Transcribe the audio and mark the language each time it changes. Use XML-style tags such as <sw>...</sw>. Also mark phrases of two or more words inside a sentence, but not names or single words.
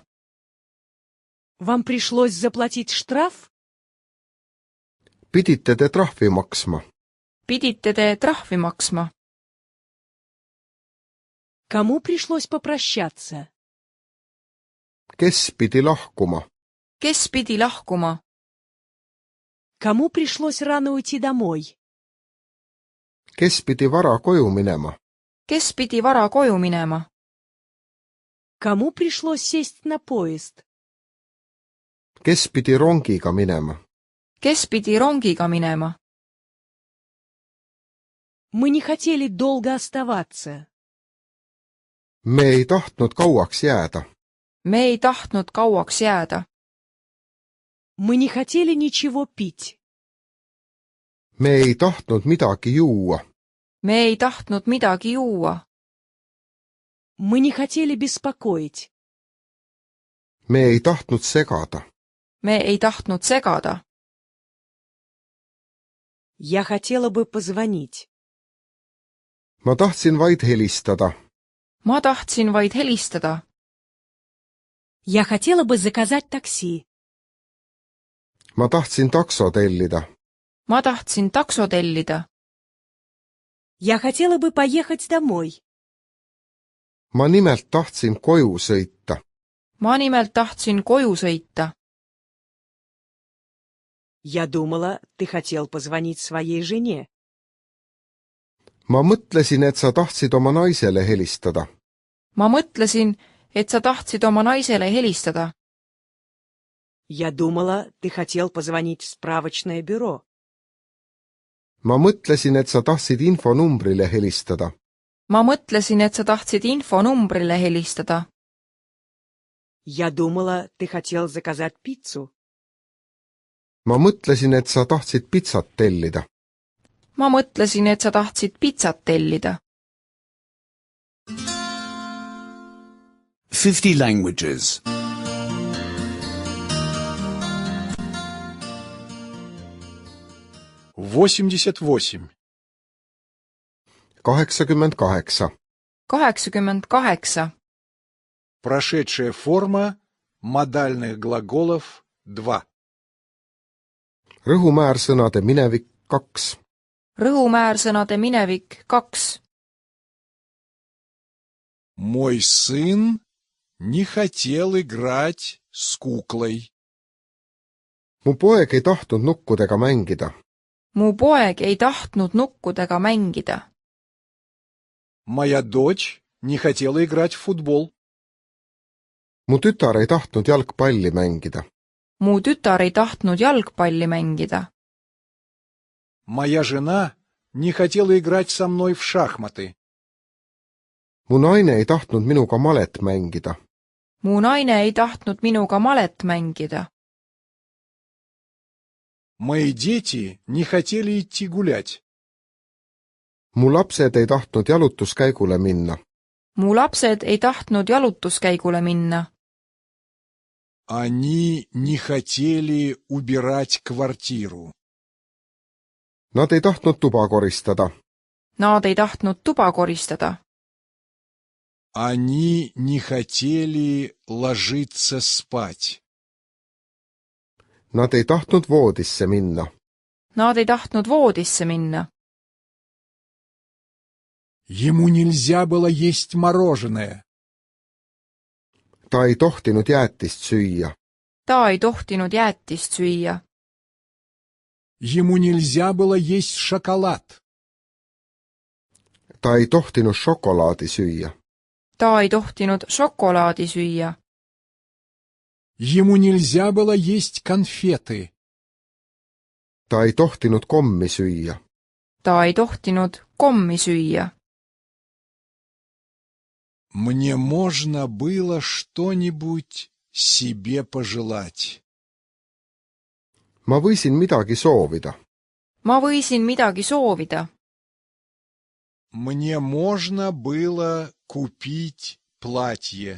<ru>Вам пришлось заплатить штраф?</ru> <et>Pidite te trahvi maksma. Pidite te trahvi maksma.</et> <ru>Кому пришлось попрощаться?</ru> <et>Kes pidi lahkuma? Kes pidi lahkuma?</et> <ru>Кому пришлось рано уйти домой?</ru> <et>Kes pidi vara koju minema? Kes pidi vara koju minema?</et> <ru>Кому пришлось сесть на поезд?</ru> <et>Kes pidi rongiga minema? Kes pidi rongiga minema?</et> <ru>Мы не хотели долго оставаться.</ru> <et>Me ei tahtnud kauaks jääda. Me ei tahtnud kauaks jääda.</et> <ru>Мы не хотели ничего пить.</ru> <et>Me ei tahtnud midagi juua. Me ei tahtnud midagi juua.</et> <ru>Мы не хотели беспокоить.</ru> <et>Me ei tahtnud segada. Me ei tahtnud segada.</et> <ru>Я хотела бы позвонить.</ru> <et>Ma tahtsin vaid helistada. Ma tahtsin vaid helistada.</et> <ru>Я хотела бы заказать такси.</ru> <et>Ma tahtsin takso tellida. Ma tahtsin takso tellida.</et> <ru>Я хотела бы поехать домой.</ru> <et>Ma nimelt tahtsin koju sõita. Ma nimelt tahtsin koju sõita.</et> <ru>Я думала, ты хотел позвонить своей жене.</ru> <et>Ma mõtlesin, et sa tahtsid oma naisele helistada. Ma mõtlesin, et sa tahtsid oma naisele helistada.</et> <ru>Я думала, ты хотел позвонить в справочное бюро.</ru> <et>Ma mõtlesin, et sa tahtsid infonumbrile helistada. Ma mõtlesin, et sa tahtsid infonumbrile helistada.</et> <ru>Я думала, ты хотел заказать пиццу.</ru> <et>Ma mõtlesin, et sa tahtsid pitsat tellida. Ma mõtlesin, et sa tahtsid pitsat tellida.</et> <en>50 languages. 88. 88. 88.</en> <ru>Прошедшая форма модальных глаголов 2.</ru> <et>Rõhumäärsõnade minevik 2. Rõhumäärsõnade minevik 2.</et> <ru>Мой сын не хотел играть с куклой.</ru> <et>Mu poeg ei tahtnud nukkudega mängida. Mu poeg ei tahtnud nukkudega mängida.</et> <ru>Моя дочь не хотела играть в футбол.</ru> <et>mu tütar ei tahtnud jalgpalli mängida. mu tütar ei tahtnud jalgpalli mängida.</et> <ru>Моя жена не хотела играть со мной в шахматы.</ru> <et>mu naine ei tahtnud minuga malet mängida. mu naine ei tahtnud minuga malet mängida.</et> <ru>Мои дети не хотели идти гулять.</ru> <et>mu lapsed ei tahtnud jalutuskäigule minna. mu lapsed ei tahtnud jalutuskäigule minna.</et> <ru>Они не хотели убирать квартиру.</ru> <et>Nad ei tahtnud tuba koristada. Nad ei tahtnud tuba koristada.</et> <ru>Они не хотели ложиться спать.</ru> <et>Nad ei tahtnud voodisse minna. Nad ei tahtnud voodisse minna.</et> <ru>Ему нельзя было есть мороженое.</ru> <et>Ta ei tohtinud jäätist süüa. Ta ei tohtinud jäätist süüa.</et> <ru>Ему нельзя было есть шоколад.</ru> <et>Ta ei tohtinud šokolaadi süüa. Ta ei tohtinud šokolaadi süüa.</et> <ru>Ему нельзя было есть конфеты.</ru> <et>Ta ei tohtinud kommi süüa. Ta ei tohtinud kommi süüa.</et> <ru>Мне можно было что-нибудь себе пожелать.</ru> <et>Ma võisin midagi soovida. Ma võisin midagi soovida.</et> <ru>Мне можно было купить платье.</ru>